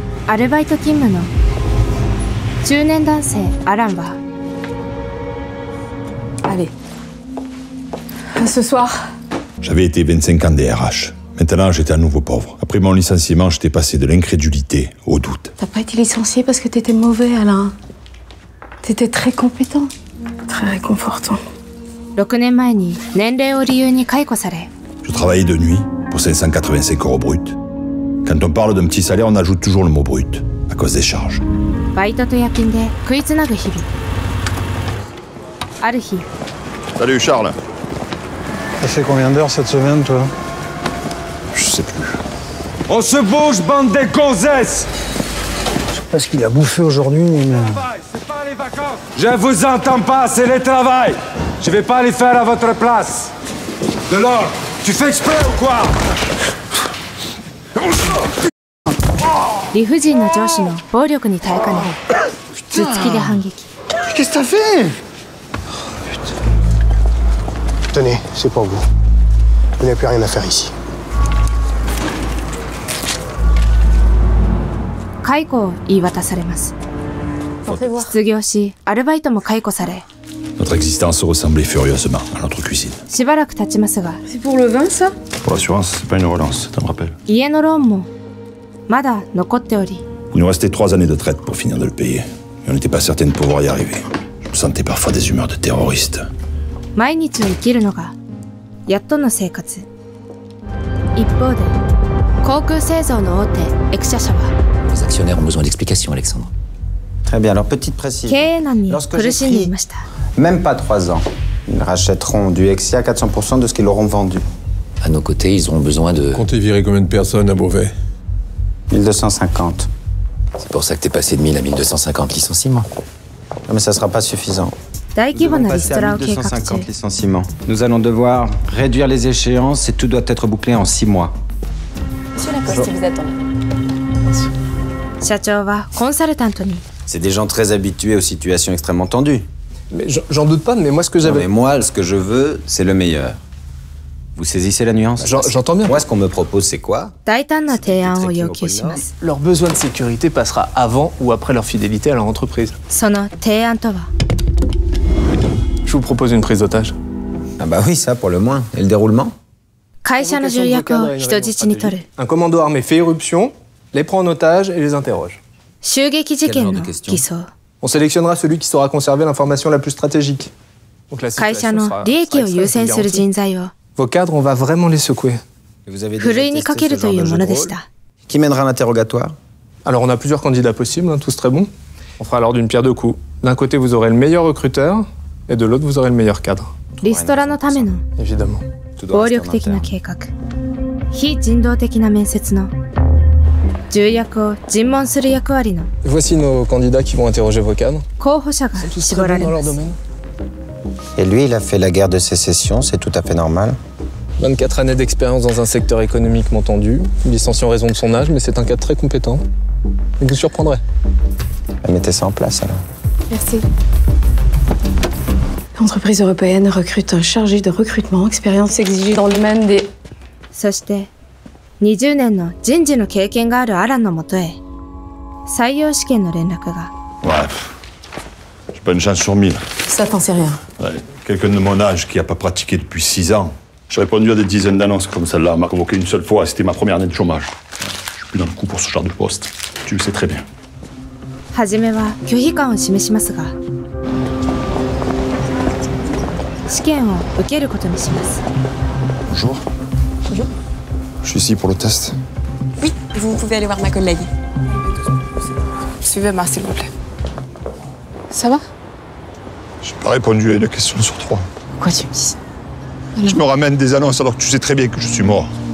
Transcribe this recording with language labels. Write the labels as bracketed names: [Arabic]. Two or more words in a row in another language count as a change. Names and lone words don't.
[Japanese] アルバイト勤務の中年男性アランは [French] Allez. À ce soir. J'avais été 25 ans DRH. Maintenant, j'étais à nouveau pauvre. Après mon licenciement, j'étais passé de l'incrédulité au doute. T'as pas été licencié parce que t'étais mauvais, Alain. T'étais très compétent. Très réconfortant. [Japanese] 6 年前に年齢を理由に解雇され [French] Je travaillais de nuit pour 585 € brut. Quand on parle d'un petit salaire, on ajoute toujours le mot brut, à cause des charges. [Japanese] バイトと夜勤で食いつなぐ日々ある日 [French] Salut Charles. T'as fait combien d'heures cette semaine, toi? Je sais plus. On se bouge, bande des gonzesses! Je sais pas ce qu'il a bouffé aujourd'hui, mais... C'est pas les vacances! Je vous entends pas, c'est le travail! Je vais pas les faire à votre place! Delors, tu fais exprès ou quoi? [Japanese] 理不尽な上司の暴力に耐えかね頭突きで反撃 [French] Qu'est-ce que t'as fait? Tenez, c'est pour vous. Vous n'avez plus rien à faire ici. [Japanese] 解雇を言い渡されます失業しアルバイトも解雇され [French] Notre existence ressemblait furieusement à notre cuisine. [Japanese] しばらく経ちますが [French] C'est pour le vin, ça? Pour l'assurance, c'est pas une relance, ça me rappelle. [Japanese] 家のローンもまだ残っており [French] Il nous restait 3 années de traite pour finir de le payer. Et on n'était pas certain de pouvoir y arriver. Je me sentais parfois des humeurs de terroriste. [Japanese] 毎日を生きるのがやっとの生活一方で航空製造の大手エクシャ社は [French] Les actionnaires ont besoin d'explications, Alexandre. Très bien, alors petite précision. [Japanese] 経営難に苦しんでいました [French] Même pas 3 ans. Ils rachèteront du Exia à 400% de ce qu'ils auront vendu. À nos côtés, ils auront besoin de... Comptez virer combien de personnes à Beauvais? 1250. C'est pour ça que t'es passé de 1000 à 1250 licenciements. Non, mais ça sera pas suffisant. [Japanese] 大 [French] Nous [Japanese] 規模 [French] devons [Japanese] なリ [French] passer [Japanese] スト [French] à [Japanese] ラを計画中 [French] 1250 licenciements. Nous allons devoir réduire les échéances et tout doit être bouclé en 6 mois. Monsieur Lacoste, il vous attend. [Japanese] 社長はコンサルタントに [French] C'est des gens très habitués aux situations extrêmement tendues. Mais j'en doute pas, mais moi, ce que Non, j'avais... mais moi, ce que je veux, c'est le meilleur. Vous saisissez la nuance? J'entends bien. Moi, ce qu'on me propose, c'est quoi? [Japanese] 大胆な提案を要求します [French] Leur besoin de sécurité passera avant ou après leur fidélité à leur entreprise. [Japanese] その提案とは [French] Je vous propose une prise d'otage. Ah bah oui, ça, pour le moins. Et le déroulement? [Japanese] 会社の重役を人質に取る [French] Un commando armé fait irruption, les prend en otage et les interroge. [Japanese] 襲撃事件の偽装 [French] On sélectionnera celui qui saura conserver l'information la plus stratégique. Donc la [Japanese] 会社 [French] situation [Japanese] の [French] sera [Japanese] 利益を [French] extrêmement [Japanese] 優先する [French] garantie. [Japanese] 人材を [French] Vos cadres, on va vraiment les secouer. Et vous avez [Japanese] ふる [French] déjà [Japanese] いにか [French] testé [Japanese] け [French] ce [Japanese] ると [French] genre [Japanese] いう [French] de [Japanese] も [French] jeu [Japanese] の [French] de [Japanese] で [French] rôle? [Japanese] した [French] Qui mènera l'interrogatoire? Alors on a plusieurs candidats possibles, hein, tous très bons. On fera alors d'une pierre deux coups. D'un côté, vous aurez le meilleur recruteur, et de l'autre, vous aurez le meilleur cadre. [Japanese] リストラのための [French] Évidemment. Tout doit [Japanese] 暴 [French] rester [Japanese] 力 [French] en [Japanese] 的な [French] interne. [Japanese] 計画非人道的な面接の重役を尋問する役割の [French] Voici nos candidats qui vont interroger vos cadres. [Japanese] 候補者が [French] Tous [Japanese] 絞 [French] très [Japanese] ら [French] bons [Japanese] れ [French] dans [Japanese] ま [French] leur [Japanese] す [French] domaine. Et lui, il a fait la guerre de sécession, c'est tout à fait normal. 24 années d'expérience dans un secteur économiquement tendu, licencié en raison de son âge, mais c'est un cadre très compétent. Il vous surprendrait. Mettez ça en place, alors. Merci. L'entreprise européenne recrute un chargé de recrutement, expérience exigée dans le domaine des... [Japanese] そして20年の人事の経験があるアランのもとへ採用試験の連絡が [French] Ouais. J'ai pas une chance sur 1000. Ça, t'en sais rien. Ouais. Quelqu'un de mon âge qui a pas pratiqué depuis 6 ans. J'ai répondu à des dizaines d'annonces comme celle-là. On m'a convoqué une seule fois et c'était ma première année de chômage. Je suis plus dans le coup pour ce genre de poste. Tu le sais très bien. [Japanese] 初めは拒否感を示しますが試験を受けることにします [French] Bonjour. Bonjour. Je suis ici pour le test. Oui, vous pouvez aller voir ma collègue. Suivez-moi, s'il vous plaît. Ça va? J'ai pas répondu à une question sur 3. Pourquoi tu me dis ça? Je me ramène des annonces alors que tu sais très bien que je suis mort.